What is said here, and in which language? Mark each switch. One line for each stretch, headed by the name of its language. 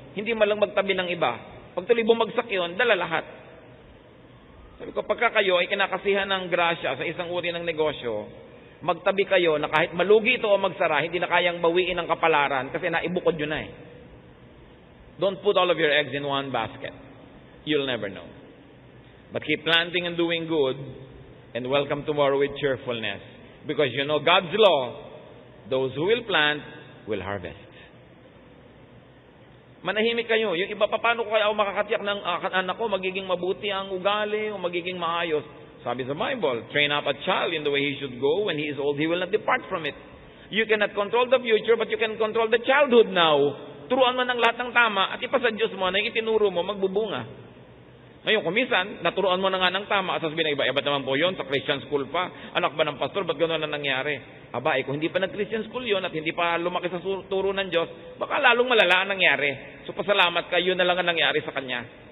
Filipino: Hindi malang magtabi ng iba. Pag tuloy bumagsak yun, dala lahat. Sabi ko, pagka kayo ay kinakasihan ng grasya sa isang uri ng negosyo, magtabi kayo na kahit malugi ito o magsara, hindi na kayang bawiin ang kapalaran kasi naibukod yun na
English: Don't put all of your eggs in one basket. You'll never know. But keep planting and doing good, and welcome tomorrow with cheerfulness. Because you know God's law, those who will plant will harvest.
Filipino: Manahimik kayo. Yung iba, paano ko kaya ako makakatiyak ng anak ko, magiging mabuti ang ugali o magiging maayos?
English: Sabi sa Bible, train up a child in the way he should go. When he is old, he will not depart from it. You cannot control the future, but you can control the childhood now.
Filipino: Turuan mo ng lahat ng tama at ipasa Diyos mo na yung itinuro mo, magbubunga. Ngayon, kumisan, naturuan mo na nga ng tama at sasabihin na iba naman po yun, sa Christian school pa. Anak ba ng pastor, ba't gano'n na nangyari? Aba, kung hindi pa nag-Christian school yun at hindi pa lumaki sa turo ng Diyos, baka lalong malala ang nangyari. So pasalamat ka, yun na lang ang nangyari sa kanya.